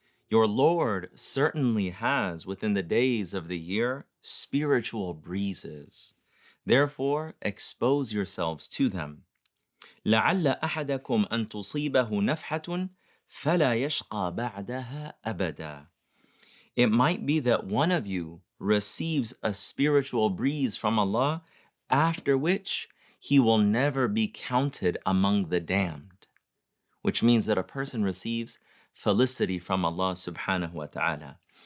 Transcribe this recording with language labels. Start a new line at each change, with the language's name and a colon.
English: Your Lord certainly has within the days of the year spiritual breezes. Therefore, expose yourselves to them.
Arabic: لعل أحدكم أن تصيبه نفحة فلا يشقى بعدها أبدا.
English: It might be that one of you receives a spiritual breeze from Allah, after which he will never be counted among the damned. Which means that a person receives felicity from Allah subhanahu wa ta'ala.